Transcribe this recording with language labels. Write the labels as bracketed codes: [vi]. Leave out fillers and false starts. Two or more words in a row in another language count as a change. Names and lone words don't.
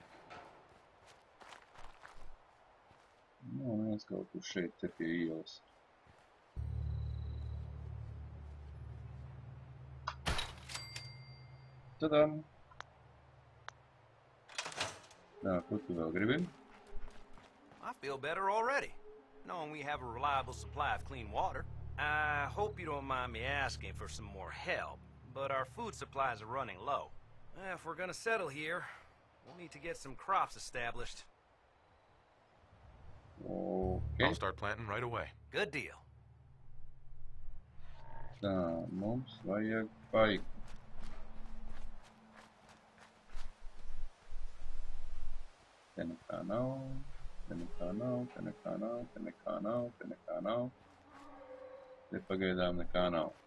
[lv] Nu, viens kaut kur šeit te pie ielas. Tadam! Ko tu vēl gribi? [en] I feel better already, knowing we have a reliable supply of clean water. I hope you don't mind me asking for some more help, but our food supplies are running low. If we're gonna settle here, we'll need to get some crops established. Okay. I'll start planting right away. Good deal. [lv] Tā, mums vajag paiku. Te nekā nav, te nekā nav, te nekā nav, te nekā nav, te nekā nav. Te pagaidām nekā nav.